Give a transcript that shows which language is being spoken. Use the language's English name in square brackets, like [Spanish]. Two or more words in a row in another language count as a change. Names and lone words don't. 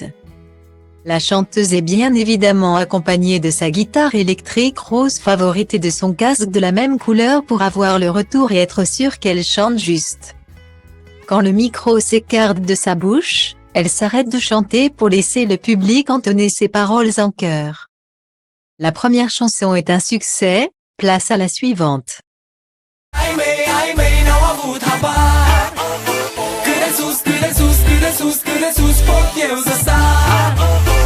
[French] La chanteuse est bien évidemment accompagnée de sa guitare électrique rose favorite et de son casque de la même couleur pour avoir le retour et être sûre qu'elle chante juste. Quand le micro s'écarte de sa bouche, elle s'arrête de chanter pour laisser le public entonner ses paroles en chœur. La première chanson est un succès, place à la suivante. [Romanian] Cât de sus, cât de sus, cât de sus, cât de sus pot eu să sar.